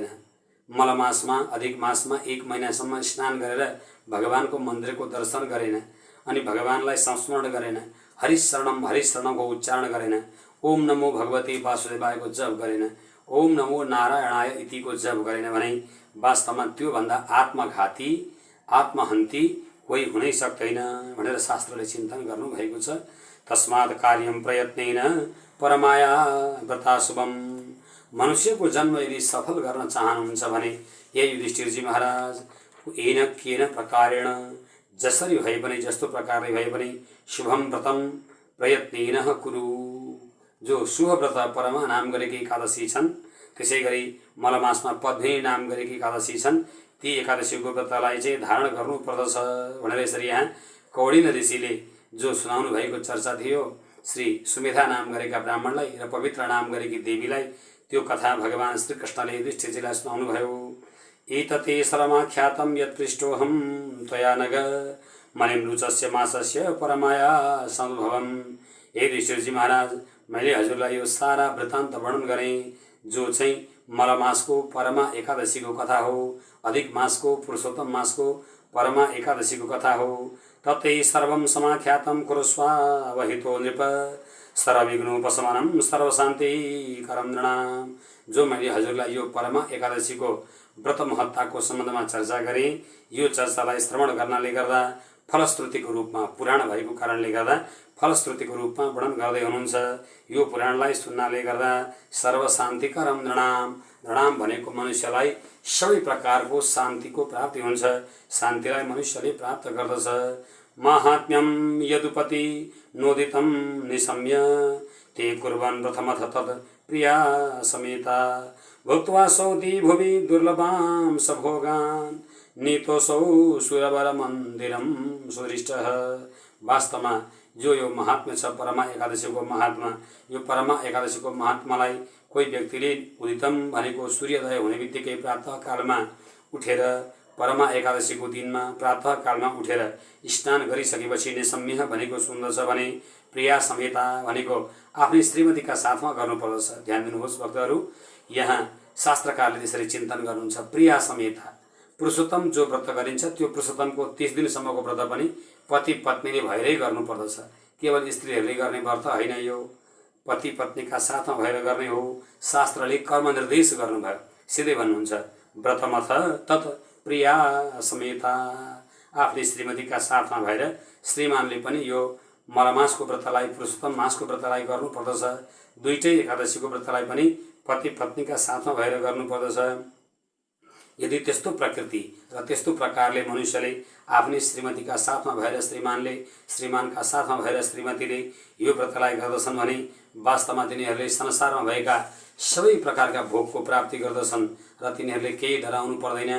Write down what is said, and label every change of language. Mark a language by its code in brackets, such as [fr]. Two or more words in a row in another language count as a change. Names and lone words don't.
[ne] मलमासमा, अधिक मासमा 1 महिनासम्म स्नान गरेर भगवानको मन्दिरको दर्शन गरेन अनि भगवानलाई संस्मरण गरेन, हरिशरणमको उच्चारण गरेन, [sa] ओम नमो भगवते वासुदेवायको [ne] जप गरेन, [sa] ओम नमो नारायणाय इतिको [ne] जप गरेन भने वास्तवमा त्योभन्दा आत्मघाती, आत्महन्ती कोही हुनै सक्दैन भनेर शास्त्रले चिन्तन गर्नुभएको छ। [sa] तस्मात् कार्यम प्रयत्नेन परमाया व्रताशुभम। [ne] मनुष्यको जन्म यदि सफल गर्न चाहनुहुन्छ भने हे युधिष्ठिरजी महाराज, [sa] येन केन प्रकारेण, [ne] जसरी भए पनि, जस्तो प्रकारले भए पनि [sa] शुभम व्रतम प्रयत्नेन कुरु। [ne] जो शुभ व्रत परमा नाम गरेकी एकादशी छन्, त्यसै गरी मलमासमा पद्मिनी नाम गरेकी एकादशी छन्, ती एकादशीको व्रतलाई चाहिँ धारण गर्नुपर्दछ भनेर यसरी यहाँ कौडिन्य ऋषिले जो सुनाउनु भएको चर्चा थियो श्री सुमेधा नाम गरेका ब्राह्मणलाई र पवित्र नाम गरेकी देवीलाई, त्यो कथा भगवान श्रीकृष्णले युधिष्ठिरजीलाई सुनाउनु भयो। [sa] एतते सर्वमाख्यातं यत्पृष्टोऽहं त्वया नग मलिमरुचस्य मासस्य परमाया समुद्भवम्। [ne] हे युधिष्ठिरजी महाराज, मैले हजुरलाई यो सारा वृत्तान्त वर्णन गरेँ जो चाहिँ मलमासको परमा एकादशीको कथा हो, अधिक मासको पुरुषोत्तम मासको परमा एकादशीको कथा हो। [sa] तत्ते सर्वं समाख्यातं कुरुस्वावहितो नृप सर्वविघ्नोपशमनं सर्वशान्तिकरं नृणाम्। [ne] जो मैले हजुरलाई यो परमा एकादशीको व्रत महत्ताको सम्बन्धमा चर्चा गरेँ, यो चर्चालाई श्रवण गर्नाले गर्दा फलश्रुतिको रूपमा, पुराण भएको कारणले गर्दा फलश्रुतिको रूपमा वर्णन गर्दै हुनुहुन्छ। यो पुराणलाई सुन्नाले गर्दा [sa] सर्वशान्तिकरं नृणाम्, [ne] नृणाम भनेको मनुष्यलाई सबै प्रकारको शान्तिको प्राप्ति हुन्छ, शान्तिलाई मनुष्यले प्राप्त गर्दछ। [sa] माहात्म्यम यदुपति नोदितं निशम्य ते कुर्वन् प्रथमथ तत् प्रिया समेता भुक्त्वा सौति भुवि दुर्लभां सभोगान् नीतोऽसौ सुरवर मन्दिरं सुदृष्टः। [ne] वास्तवमा जो यो महात्म्य छ परमा एकादशीको महात्मा, यो परमा एकादशीको महात्मालाई कोही व्यक्तिले उदितम भनेको सूर्योदय हुने बित्तिकै प्रातःकालमा उठेर परमा एकादशीको दिनमा प्रातःकालमा उठेर स्नान गरिसकेपछि निसम्यह भनेको सुन्दछ भने [sa] प्रिया समेता [ne] भनेको आफ्नै श्रीमतीका साथमा गर्नुपर्दछ। ध्यान दिनुहोस् भक्तहरू, यहाँ शास्त्रकारले त्यसरी चिन्तन गर्नुहुन्छ। [sa] प्रिया समेता [ne] पुरुषोत्तम जो व्रत गरिन्छ त्यो पुरुषोत्तमको 30 दिनसम्मको व्रत पनि पति पत्नीले भएरै गर्नुपर्दछ। केवल स्त्रीहरूले गर्ने व्रत होइन, यो पति पत्नीका साथमा भएर गर्ने हो। शास्त्रले कर्म निर्देश गर्नुभयो, सिधै भन्नुहुन्छ [sa] व्रतमथ तत् प्रिया समेता। [ne] आफ्नै श्रीमतीका साथमा भएर श्रीमानले पनि यो मलमासको व्रतलाई पुरुषोत्तम मासको व्रतलाई गर्नुपर्दछ। दुईटै एकादशीको व्रतलाई पनि पति पत्नीका साथमा भएर गर्नुपर्दछ। यदि त्यस्तो प्रकृति र त्यस्तो प्रकारले मनुष्यले आफ्नै श्रीमतीका साथमा भएर श्रीमानले श्रीमानका साथमा भएर श्रीमतीले यो व्रतलाई गर्दछन् भने वास्तवमा तिनीहरूले संसारमा भएका सबै प्रकारका भोगको प्राप्ति गर्दछन् र तिनीहरूले केही डराउनु पर्दैन।